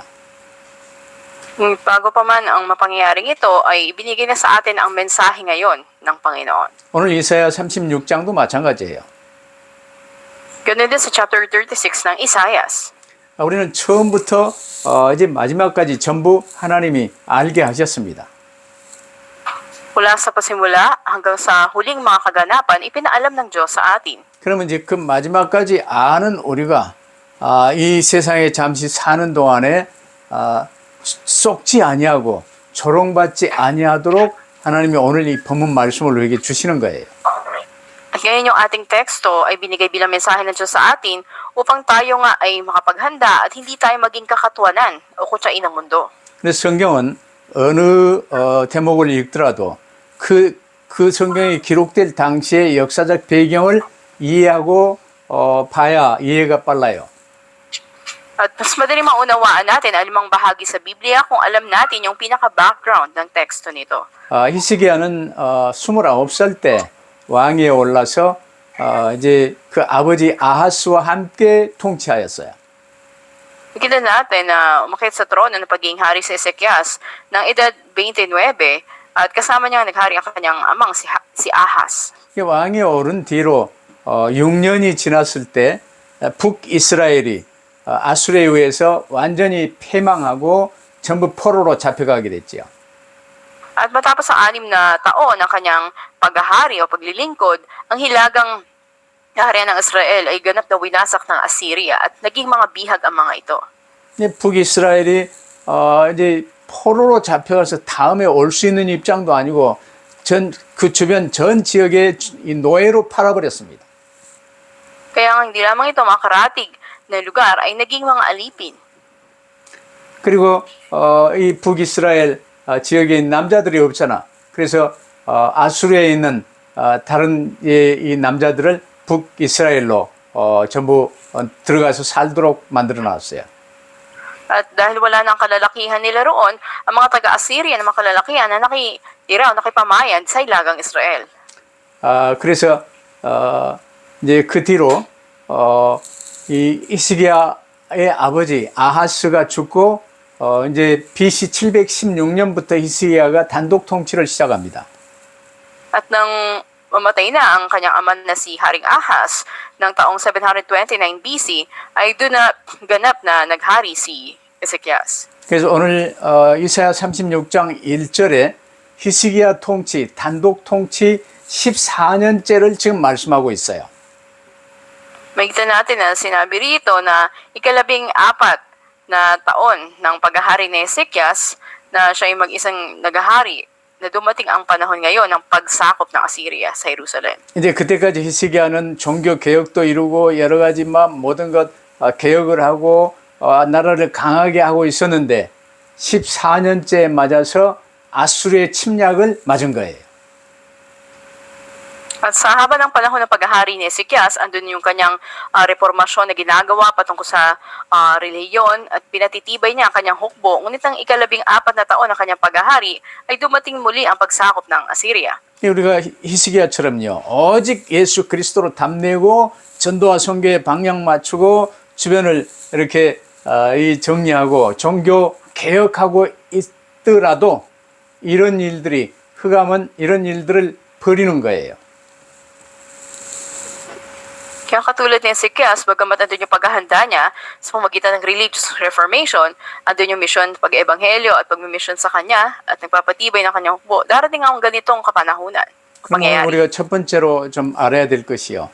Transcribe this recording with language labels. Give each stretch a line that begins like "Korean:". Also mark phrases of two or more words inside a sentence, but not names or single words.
Filipino: Bago pa man ang mapangyayaring ito ay ibinigay na sa atin ang mensahe ngayon ng Panginoon.
Korean: 오늘 이사야 36장도 마찬가지예요.
Filipino: Ganun din sa chapter 36 ng Isaiah.
Korean: 우리는 처음부터 이제 마지막까지 전부 하나님이 알게 하셨습니다.
Filipino: Mula sa pasimula hanggang sa huling mga kaganapan, ipinaalam ng Diyos sa atin.
Korean: 그러면 이제 그 마지막까지 아는 우리가 이 세상에 잠시 사는 동안에 썩지 아니하고 조롱받지 아니하도록 하나님이 오늘 이 본문 말씀을 우리에게 주시는 거예요.
Filipino: At ngayon yung ating teksto ay binigay bilang mensahe ng Diyos sa atin upang tayo nga ay makapaghanda at hindi tayo maging kakatwanan o kutsain ng mundo.
Korean: 그래서 성경은 어느 대목을 읽더라도 그 성경이 기록될 당시의 역사적 배경을 이해하고 봐야 이해가 빨라요.
Filipino: At mas madali maunawaan natin alimang bahagi sa Biblia kung alam natin yung pinaka-background ng teksto nito.
Korean: 히스기야는 29살 때 왕위에 올라서 이제 그 아버지 아하스와 함께 통치하였어요.
Filipino: Nakita natin na umakyat sa trono ng pagiging hari si Hezekias ng edad 29 At kasama niya naghari ang kanyang amang si Ahaz.
Korean: 이 왕이 오른 뒤로 6년이 지났을 때 북이스라엘이 아수르에 의해서 완전히 패망하고 전부 포로로 잡혀가게 됐지요.
Filipino: At matapos ang 6 na taon ng kanyang paghahari o paglilingkod, ang hilagang kaharian ng Israel ay ganap na winasak ng Assyria at naging mga bihag ang mga ito.
Korean: 이제 북이스라엘이 이제 포로로 잡혀가서 다음에 올 수 있는 입장도 아니고 그 주변 전 지역에 이 노예로 팔아버렸습니다.
Filipino: Kaya nga hindi lamang ito makaratig na lugar ay naging mga alipin.
Korean: 그리고 이 북이스라엘 지역에 있는 남자들이 없잖아. 그래서 아수르에 있는 다른 이 남자들을 북이스라엘로 전부 들어가서 살도록 만들어 놨어요.
Filipino: At dahil wala nang kalalakihan nila roon, ang mga taga-Assyria na mga kalalakihan na nakitira o nakipamayan sa ilagang Israel.
Korean: 그래서 이제 그 뒤로 이 히스기야의 아버지 아하스가 죽고 이제 BC 716년부터 히스기야가 단독 통치를 시작합니다.
Filipino: At nang mamatay na ang kanyang ama na si Haring Ahaz ng taong 729 BC, ay doon na ganap na naghari si Ezekias.
Korean: 그래서 오늘 이사야 36장 1절에 히스기야 통치, 단독 통치 14년째를 지금 말씀하고 있어요.
Filipino: Makikita natin na sinabi rito na 14 na taon ng paghahari ni Ezekias na siya ay mag-isang naghahari na dumating ang panahon ngayon ng pagsakop ng Assyria sa Jerusalem.
Korean: 이제 그때까지 히스기야는 종교 개혁도 이루고 여러 가지 모든 것 개혁을 하고 나라를 강하게 하고 있었는데 14년째 맞아서 아수르의 침략을 맞은 거예요.
Filipino: At sa haba ng panahon ng paghahari ni Ezekias, andun yung kanyang reformasyon na ginagawa patungkol sa relihiyon at pinatitibay niya ang kanyang hukbo. Ngunit ang 14 na taon ng kanyang paghahari ay dumating muli ang pagsakop ng Assyria.
Korean: 우리가 히스기야처럼요. 오직 예수 그리스도로 답내고 전도와 선교에 방향 맞추고 주변을 이렇게 정리하고 종교 개혁하고 있더라도 이런 일들이 흑암은 이런 일들을 벌이는 거예요.
Filipino: Kaya katulad ni Ezekias, bagamat andun yung paghahanda niya sa pamagitan ng
English: religious reformation,
Filipino: andun yung mission pag-ebanghelyo at pag-mission sa kanya at nagpapatibay ng kanyang hukbo, darating ang ganitong kapanahunan.
Korean: 그럼 우리가 첫 번째로 좀 알아야 될 것이요.